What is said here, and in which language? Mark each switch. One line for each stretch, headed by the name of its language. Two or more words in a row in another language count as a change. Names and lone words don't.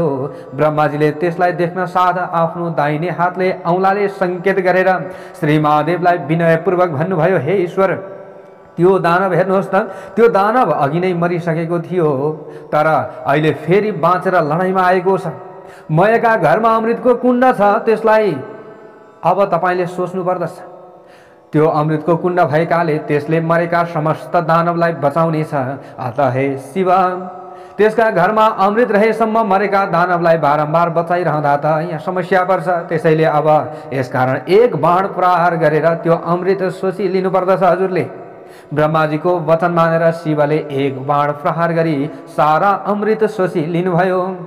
Nepali: ब्रह्माजीले त्यसलाई देख्न साथ आफ्नो दाहिने हातले औँलाले सङ्केत गरेर श्री महादेवलाई विनयपूर्वक भन्नुभयो, हे ईश्वर, त्यो दानव हेर्नुहोस् त, त्यो दानव अघि नै मरिसकेको थियो, तर अहिले फेरि बाँचेर लडाइँमा आएको छ। मयका घरमा अमृतको कुण्ड छ, त्यसलाई अब तपाईँले सोच्नु पर्दछ। त्यो अमृतको कुण्ड भएकाले त्यसले मरेका समस्त दानवलाई बचाउनेछ। अत हे शिव, त्यसका घरमा अमृत रहेसम्म मरेका दानवलाई बारम्बार बचाइरहँदा त यहाँ समस्या पर्छ। त्यसैले अब यसकारण एक बाण प्रहार गरेर त्यो अमृत सोची लिनुपर्दछ हजुरले। ब्रह्माजीको वचन मानेर शिवले एक बाण प्रहार गरी सारा अमृत सोची लिनुभयो।